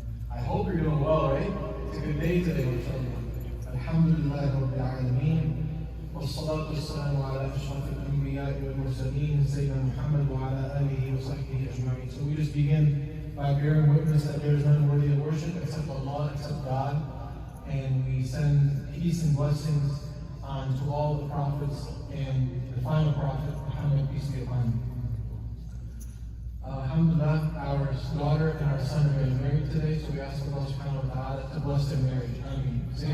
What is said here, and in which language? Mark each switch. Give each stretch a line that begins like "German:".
English: I hope you're doing well, right? It's a good day today, inshallah.
Arabic: Alhamdulillah Rabbil Alameen. والصلاة والسلام على أشرف الأنبياء والمرسلين سيدنا محمد وعلى آله وصحبه أجمعين.
English: So we just begin by bearing witness that there is none worthy of worship except Allah, except God, and we send peace and blessings to all the prophets and the final prophet, Muhammad, peace be upon him. Alhamdulillah, our daughter and our son are getting married today, so we ask Allah subhanahu wa ta'ala to bless their marriage. Ameen.